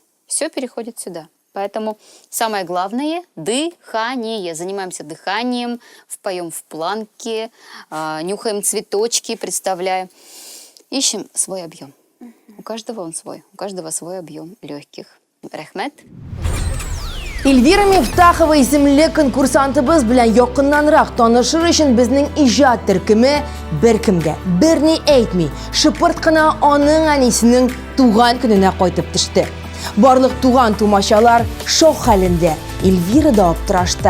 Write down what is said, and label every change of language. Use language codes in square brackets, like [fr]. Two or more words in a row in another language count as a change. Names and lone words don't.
[ru] Все переходит сюда. Поэтому самое главное – дыхание. Занимаемся дыханием, поем в планке, нюхаем цветочки, представляем. Ищем свой объем. У каждого он свой. У каждого свой объем легких. [tt] Рахмет. Эльвира Мифтахова исемле конкурсантыбыз белән якыннанрак танышыр өчен безнең иҗат төркеме беркемгә берни әйтми, шыпырт кына аның әнисенең туган көненә кайтып төште. Барлык туган-тумачалар шок хәлендә, Эльвира да аптырашта.